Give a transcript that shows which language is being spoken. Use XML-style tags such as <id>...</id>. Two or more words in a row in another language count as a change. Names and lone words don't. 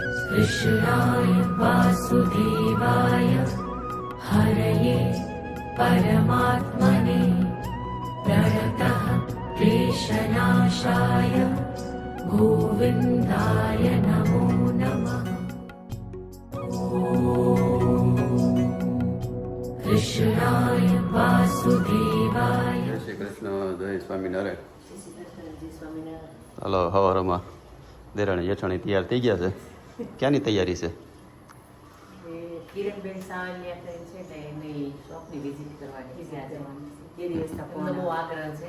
<sa>कृष्णाय वासुदेवाय हरये परमात्मने प्रणतः क्लेशनाशाय गोविन्दाय नमो नमः। कृष्णाय वासुदेवाय।</sa> <gu>જય શ્રી કૃષ્ણ, જય સ્વામિનારાયણ. હલો, હવારમાં દેરાણી જેઠાણી તૈયાર થઈ ગયા છે. ક્યાંની તૈયારી છે? કિરણબેન સાવલિયા ફ્રેન્ડ છે ને એની શોપની વિઝિટ કરવાની છે આજે. બે દિવસના ફોન બહુ આગ્રહ છે.</gu>